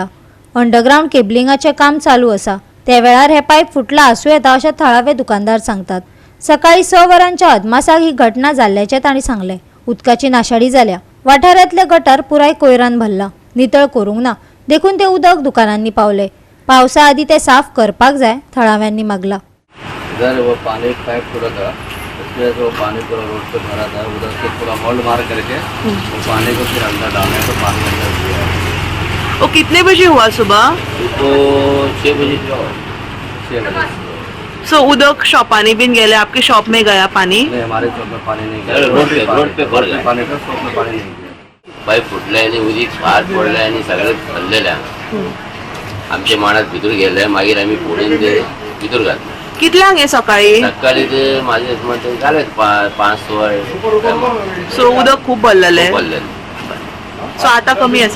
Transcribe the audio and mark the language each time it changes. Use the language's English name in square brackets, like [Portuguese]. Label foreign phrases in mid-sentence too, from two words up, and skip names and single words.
[Konkani] अंडरग्राउंड केबलिंगाचें काम चालू आसा. त्या वेळार हे पायप फुटला आसूं येता अशें थळावे दुकानदार सांगतात. सकाळी 6 वरांच्या अदमासाक ही घटना जाल्ल्याचें तांणी सांगलें. उदकाची नाशाडी जाल्या. वाठारांतले गटार पुराय कोयरान भरला. नितळ करूंक ना, देखून ते उदक दुकानांनी पावले. पावसा आदी ते साफ करपाक जाय, थळाव्यांनी मागला. [Hindi] इधर वो पानी पाइप पूरा था, उसमें से वो पानी पूरा रोड पे भरा था. उधर से पूरा मोल्ड मार करके वो पानी को फिर अंदर डालने तो पानी अंदर दिया. वो कितने बजे हुआ सुबह? तो 6 बजे जो 6 बजे. [Konkani] सो उदक शॉपानी बीन गेले, [Hindi] आपके शॉप में गया पानी? नहीं, हमारे शॉप में पानी नहीं गया. रोड पे भर गया पानी. का शॉप में पानी नहीं गया. [Konkani] पाईप फुटले आणि उदीक भार पडले आणि सगळे भरलेल्या. आमचे माणस भितर गेले. मागीर आम्ही पुढे भितर घातले. कितल्यांक हे सकाळी? सकाळी ते माझे म्हणते झाले 5-6. सो उदक खूप भरलेले. सो आता कमी आसा?